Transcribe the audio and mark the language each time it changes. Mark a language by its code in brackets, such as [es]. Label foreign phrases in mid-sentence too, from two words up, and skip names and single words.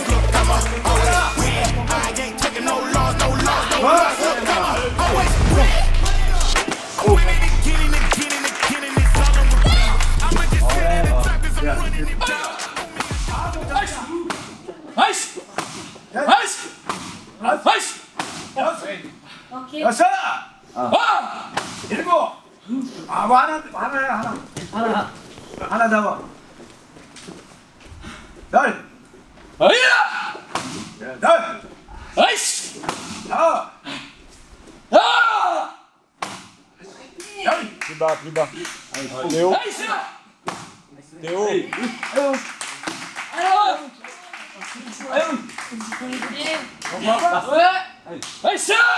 [en] Look, I'ma always win. I ain't taking no loss. Look, I'ma always win. Winning again and again and again, and it's all on repeat. I'ma just sit at the top 'cause I'm running it down. Nice! Nice! Nice! [ko] 오케이. 여섯. 일곱. 하나 잡아. 열. 열. 나이스! Prima. Théo. Théo. 나이스!